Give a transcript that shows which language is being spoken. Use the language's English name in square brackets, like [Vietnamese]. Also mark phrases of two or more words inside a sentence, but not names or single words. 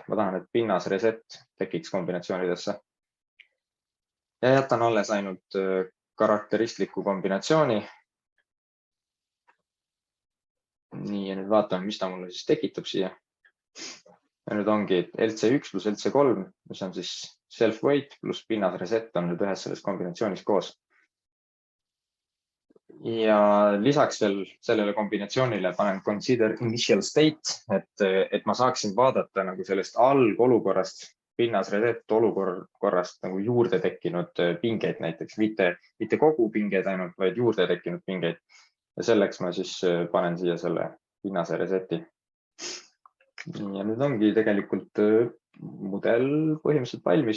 [Estonian] Ma tahan, et pinnas reset tekiks kombinatsioonidesse. Ja jätan alles ainult karakteristliku kombinatsiooni. Nii, ja nüüd vaatame, mis ta mulle siis tekitab siia. Ja nüüd ongi LC1 plus LC3, mis on siis [English] self-weight plus [Estonian] pinnas reset on nüüd ühes selles kombinatsioonis koos. Ja lisaks veel sellele kombinatsioonile panen [English] consider initial state, [Estonian] et ma saaksin vaadata nagu sellest algolukorrast, pinnas reset olukorrast nagu juurde tekkinud pingeid näiteks, mitte kogu pingeid ainult, vaid juurde tekkinud pingeid. Ja selleks ma siis panen siia selle pinnase reseti. Ja nüüd ongi tegelikult mudel põhimõtteliselt valmis.